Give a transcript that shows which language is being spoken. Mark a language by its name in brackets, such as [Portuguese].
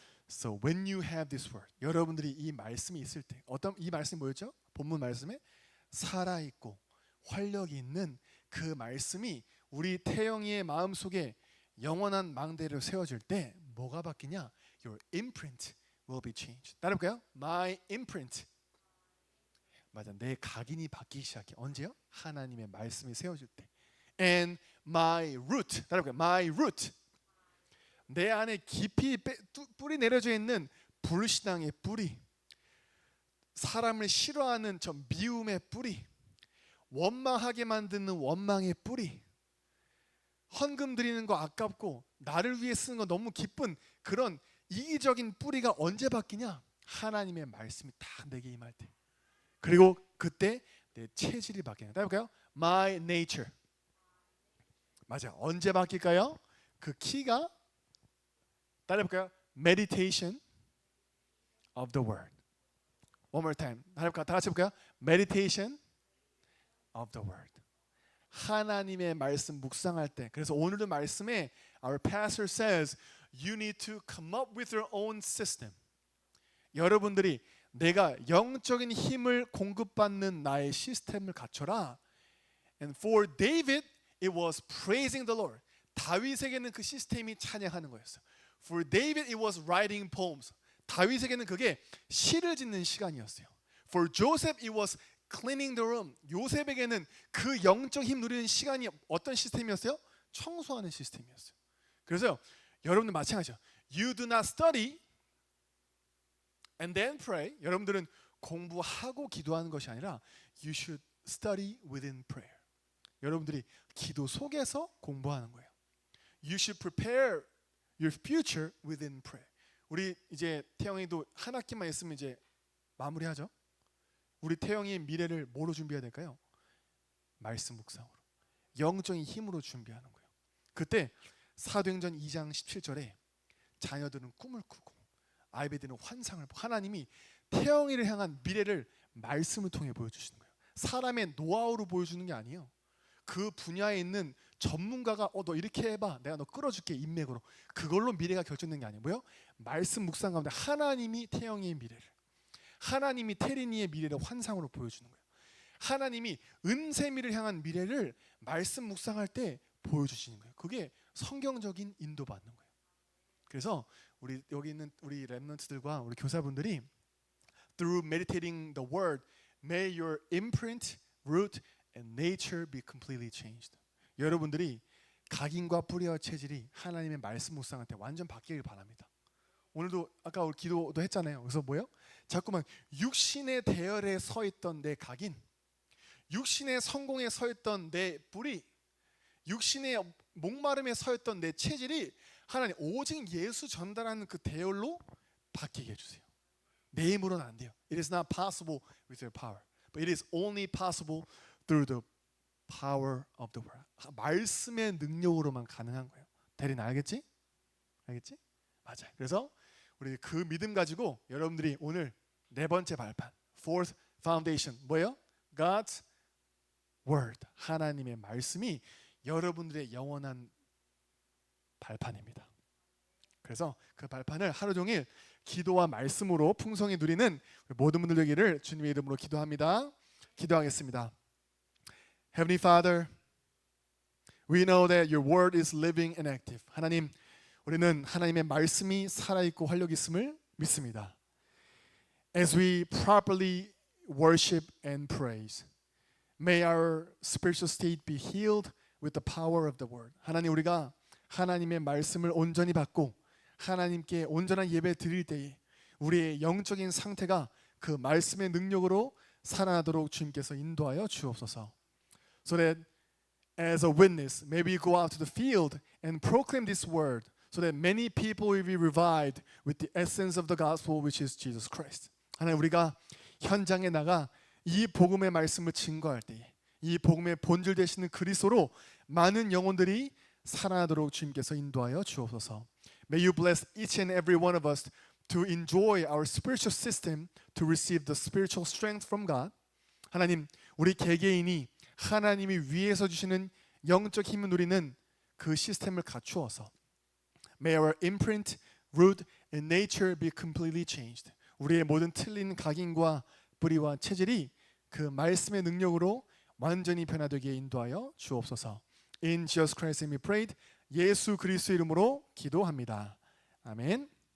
[English] So when you have this word, [Korean] 여러분들이 이 말씀이 있을 때 어떤 이 말씀이 뭐였죠? 본문 말씀에 살아있고 활력이 있는 그 말씀이 우리 태영이의 마음속에 영원한 망대를 세워줄 때 뭐가 바뀌냐? [English] Your imprint will be changed. [Korean] 따라볼까요? [English] My imprint. [Korean] 맞아, 내 각인이 바뀌기 시작해. 언제요? 하나님의 말씀이 세워질 때. [English] And my root. [Korean] 따라볼까요? [English] My root. [Korean] 내 안에 깊이 뿌리 내려져 있는 불신앙의 뿌리, 사람을 싫어하는 저 미움의 뿌리, 원망하게 만드는 원망의 뿌리, 헌금 드리는 거 아깝고 나를 위해 쓰는 거 너무 기쁜 그런 이기적인 뿌리가 언제 바뀌냐? 하나님의 말씀이 딱 내게 임할 때. 그리고 그때 내 체질이 바뀌는 거예요. 따라볼까요? [English] My nature. [Korean] 맞아. 언제 바뀔까요? 그 키가 따라해볼까요? [English] Meditation of the word. One more time. [Korean] 다 같이 해볼까요? [English] Meditation of the word. [Korean] 하나님의 말씀 묵상할 때, 그래서 오늘도 말씀에 [English] our pastor says you need to come up with your own system. [Korean] 여러분들이 내가 영적인 힘을 공급받는 나의 시스템을 갖춰라. [English] And for David it was praising the Lord. [Korean] 다윗에게는 그 시스템이 찬양하는 거였어요. [English] For David it was writing poems. [Korean] 다윗에게는 그게 시를 짓는 시간이었어요. [English] For Joseph it was cleaning the room. [Korean] 요셉에게는 그 영적 힘 누리는 시간이 어떤 시스템이었어요? 청소하는 시스템이었어요. 그래서 여러분들 마찬가지죠. [English] You do not study and then pray. [Korean] 여러분들은 공부하고 기도하는 것이 아니라 [English] you should study within prayer. [Korean] 여러분들이 기도 속에서 공부하는 거예요. [English] You should prepare your future within prayer. [Korean] 우리 이제 태영이도 한 학기만 있으면 이제 마무리하죠. 우리 태영이의 미래를 뭐로 준비해야 될까요? 말씀 묵상으로, 영적인 힘으로 준비하는 거예요. 그때 사도행전 2장 17절에 자녀들은 꿈을 꾸고 아이들은 환상을 보고 하나님이 태영이를 향한 미래를 말씀을 통해 보여주시는 거예요. 사람의 노하우로 보여주는 게 아니에요. 그 분야에 있는 전문가가 너 이렇게 해봐, 내가 너 끌어줄게 인맥으로, 그걸로 미래가 결정되는 게 아니에요. 뭐요? 말씀 묵상 가운데 하나님이 태영이의 미래를, 하나님이 태린이의 미래를 환상으로 보여주는 거예요. 하나님이 은세미를 향한 미래를 말씀 묵상할 때 보여주시는 거예요. 그게 성경적인 인도받는 거예요. 그래서 우리 여기 있는 우리 렘넌트들과 우리 교사분들이 [English] through meditating the word, may your imprint, root and nature be completely changed. [Korean] 여러분들이 각인과 뿌리와 체질이 하나님의 말씀 묵상할 때 완전 바뀌길 바랍니다. 오늘도 아까 우리 기도도 했잖아요. 그래서 뭐예요? 자꾸만 육신의 대열에 서 있던 내 각인, 육신의 성공에 서 있던 내 뿌리, 육신의 목마름에 서 있던 내 체질이 하나님 오직 예수 전달하는 그 대열로 바뀌게 해주세요. 내 힘으로는 안 돼요. [English] It is not possible with your power, but it is only possible through the power of the word. [Korean] 말씀의 능력으로만 가능한 거예요. 대리는 알겠지? 알겠지? 맞아요. 그래서 우리 그 믿음 가지고 여러분들이 오늘 네 번째 발판, [English] fourth foundation [Korean] 뭐예요? [English] God's word. [Korean] 하나님의 말씀이 여러분들의 영원한 발판입니다. 그래서 그 발판을 하루 종일 기도와 말씀으로 풍성히 누리는 모든 분들 되기를 주님의 이름으로 기도합니다. 기도하겠습니다. [English] Heavenly Father, we know that your word is living and active. [Korean] 하나님, 우리는 하나님의 말씀이 살아있고 활력 있음을 믿습니다. [English] As we properly worship and praise, may our spiritual state be healed with the power of the word. [Korean] 하나님, 우리가 하나님의 말씀을 온전히 받고 하나님께 온전한 예배 드릴 때에 우리의 영적인 상태가 그 말씀의 능력으로 살아나도록 주님께서 인도하여 주옵소서. [English] So that as a witness, may we go out to the field and proclaim this word, so that many people will be revived with the essence of the gospel, which is Jesus Christ. [Korean] 하나님, 우리가 현장에 나가 이 복음의 말씀을 증거할 때에 이 복음의 본질 되시는 그리스도로 많은 영혼들이 살아나도록 주님께서 인도하여 주옵소서. [English] May you bless each and every one of us to enjoy our spiritual system, to receive the spiritual strength from God. [Korean] 하나님, 우리 개개인이 하나님이 위에서 주시는 영적 힘을 누리는 그 시스템을 갖추어서 [English] May our imprint, root and nature be completely changed. [Korean] 우리의 모든 틀린 각인과 뿌리와 체질이 그 말씀의 능력으로 완전히 변화되게 인도하여 주옵소서. [English] In Jesus Christ's name we prayed. [Korean] 예수 그리스도 이름으로 기도합니다. 아멘.